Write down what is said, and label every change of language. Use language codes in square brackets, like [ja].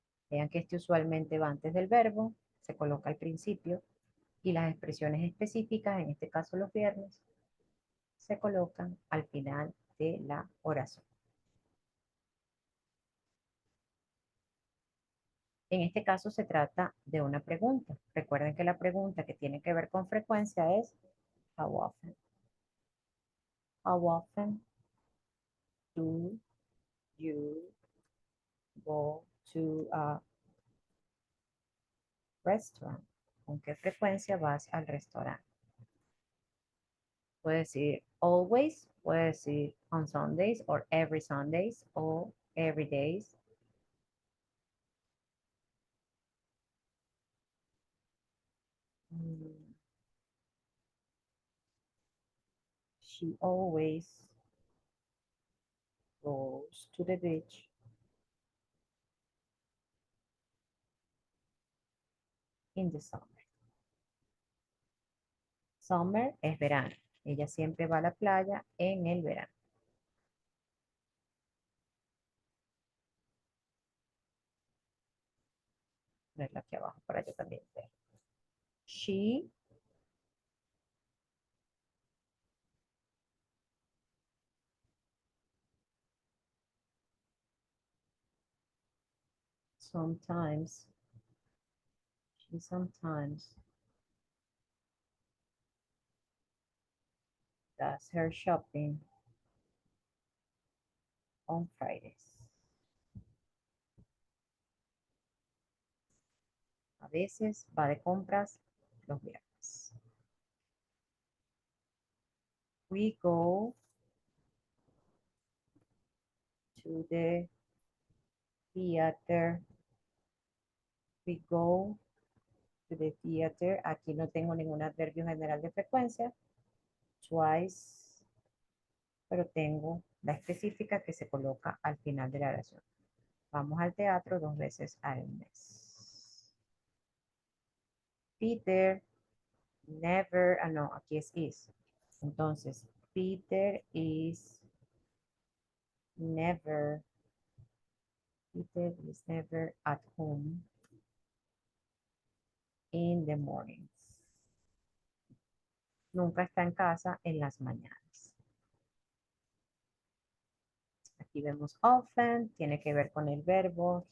[es] Vean que este usualmente va antes del verbo, se coloca al principio y las expresiones específicas, en este caso los viernes, se colocan al final de la oración. En este caso se trata de una pregunta. Recuerden que la pregunta que tiene que ver con frecuencia es how often. [en] How often do you go to a restaurant? [es] ¿Con qué frecuencia vas al restaurante? Puede decir [en] always, [es] puede decir [en] on Sundays or every Sundays o every days. Mm, She always goes to the beach in the summer. [es] Summer es verano. Ella siempre va a la playa en el verano. Verla aquí abajo para yo también ver. [en] She sometimes, she sometimes does her shopping on Fridays. [es] A veces va de compras los viernes. [en] We go to the theater. We go to the theater. [es] Aquí no tengo ningún adverbio general de frecuencia. [en] Twice, [es] pero tengo la específica que se coloca al final de la oración. Vamos al teatro 2 veces al mes. Peter [en] never, [es] no, aquí es [en] is. [es] Entonces, [en] Peter never, Peter is never at home in the mornings. [es] Nunca está en casa en las mañanas. Aquí vemos often, tiene que ver con el verbo.